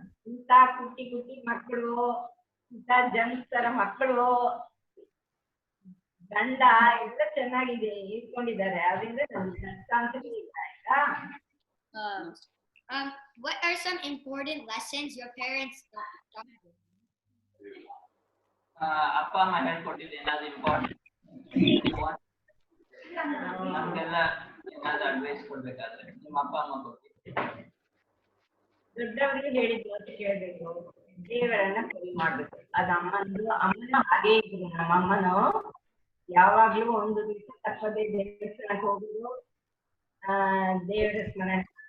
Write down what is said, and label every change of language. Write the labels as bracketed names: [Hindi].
[Kannada] ಇಂಥ ಕುಟ್ಟಿ ಮಕ್ಕಳು, ಇಂಥ ಜನ್ಸ್ ತರ ಮಕ್ಕಳು, ಗಂಡ ಎಲ್ಲ ಚೆನ್ನಾಗಿದೆ ಇಟ್ಕೊಂಡಿದ್ದಾರೆ. ಅದರಿಂದ ನನ್ಗೆ ಕಷ್ಟ ಅಂತ ಇಲ್ಲ. ಆಯ್ತಾ? [English] What are some important lessons your parents taught you? [Kannada] ಅಪ್ಪ ಅಮ್ಮ ಹೇಳ್ಕೊಟ್ಟಿದ್ದು ಏನಾದ್ರು ಇಂಪಾರ್ಟೆಂಟ್ ನಮ್ಗೆಲ್ಲ ಏನಾದ್ರು ಅಡ್ವೈಸ್ ಕೊಡ್ಬೇಕಾದ್ರೆ ನಿಮ್ಮ ಅಪ್ಪ ಅಮ್ಮ ಕೊಟ್ಟಿದ್ದು? ದೊಡ್ಡವರಿಗೆ ಹೇಳಿದ್ರು ಅಂತ ಕೇಳ್ಬೇಕು, ದೇವರನ್ನ ಪ್ರೇಯರ್ ಮಾಡ್ಬೇಕು. ಅದು ಅಮ್ಮನ ಹಾಗೆ ಇದ್ರು. ನಮ್ಮಮ್ಮನು ಯಾವಾಗ್ಲೂ ಒಂದು ದಿವಸ ತಪ್ಪದೆ ದೇವಸ್ಥಾನಕ್ಕೆ ಹೋಗುದು, ದೇವರ ಸ್ಮರಣೆ.